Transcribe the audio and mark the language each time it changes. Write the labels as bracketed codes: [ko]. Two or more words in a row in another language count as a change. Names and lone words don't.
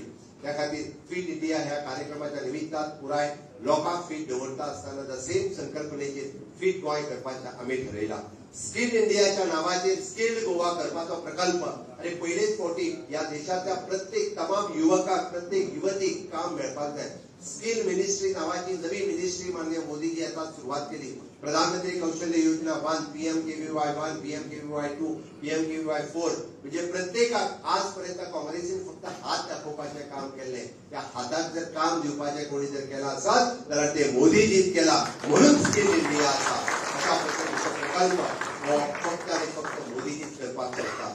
[kok] त्या खातीर फिट इंडिया ह्या कार्यक्रमाच्या निमित्तान पुराय लोकांक फिट दवरता असताना [en] the same [kok] संकल्पनेचेर फिट गोंय करपाचें आमी ठरयला. स्किल इंडियाच्या नावाचेर स्किल्ड गोवा करपाचो प्रकल्प आणि पयलेच फावटी या देशातल्या प्रत्येक तमाम युवकांक प्रत्येक युवतीक काम मेळपाक जाय. [en] skill ministry [kok] नावाची नवी मिनिस्ट्री माननीय मोदीजी आता सुरुवात केली. प्रधानमंत्री कौशल्य योजना 1 PMKVY 1 PMKVY 2 PMKVY 4 म्हणजे प्रत्येकाक आजपर्यंत काँग्रेसीन फक्त हात दाखोवपाचें काम केल्लें. त्या हाताक जर काम दिवपाचें कोणी जर केला आसत जाल्यार ते मोदीजीन केला. म्हणून स्किल इंडिया आसा. अशा पद्धतीचो प्रकल्प हो फक्त आनी फक्त मोदीजीच करपाक शकता.